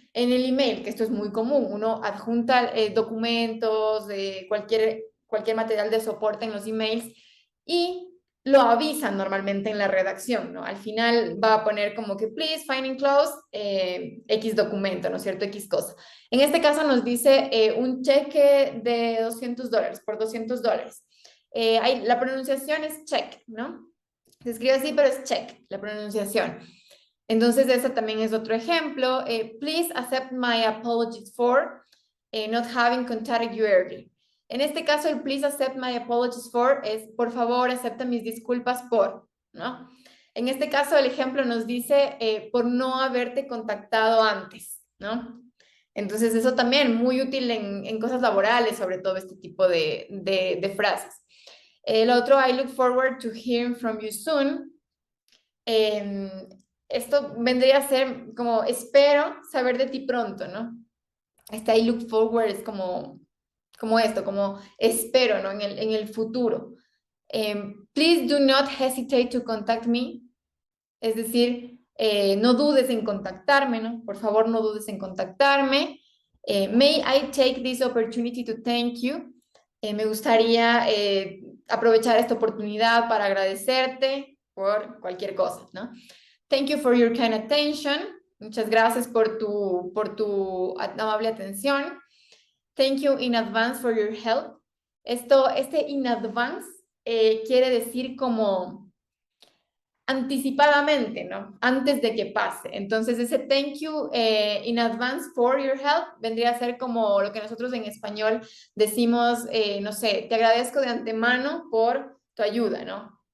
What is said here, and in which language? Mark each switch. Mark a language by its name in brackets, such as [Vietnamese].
[Spanish] En el email, que esto es muy común, uno adjunta documentos, cualquier material de soporte en los emails y lo avisan normalmente en la redacción, ¿no? Al final va a poner como que [English] please find enclosed [Spanish] X documento, ¿no es cierto? X cosa. En este caso nos dice un cheque de $200 por $200. La pronunciación es check, ¿no? Se escribe así, pero es check, la pronunciación. Entonces, ese también es otro ejemplo. [English] Please accept my apologies for not having contacted you earlier. [Spanish] En este caso, el [English] please accept my apologies for [Spanish] es, por favor, acepta mis disculpas por, ¿no? En este caso, el ejemplo nos dice por no haberte contactado antes, ¿no? Entonces, eso también muy útil en cosas laborales, sobre todo este tipo de frases. El otro, [English] I look forward to hearing from you soon. [Spanish] Esto vendría a ser como espero saber de ti pronto, ¿no? Este [English] I look forward [Spanish] es como esto, como espero, ¿no? En el futuro. [English] Please do not hesitate to contact me. [Spanish] Es decir, no dudes en contactarme, ¿no? Por favor, no dudes en contactarme. [English] May I take this opportunity to thank you. [Spanish] Me gustaría aprovechar esta oportunidad para agradecerte por cualquier cosa, ¿no? [English] Thank you for your kind attention. [Spanish] Muchas gracias por tu amable atención. [English] Thank you in advance for your help. [Spanish] Este [English] in advance [Spanish] quiere decir como anticipadamente, ¿no? Antes de que pase. Entonces, ese [English] thank you in advance for your help [Spanish] vendría a ser como lo que nosotros en español decimos, no sé, te agradezco de antemano por tu ayuda, ¿no?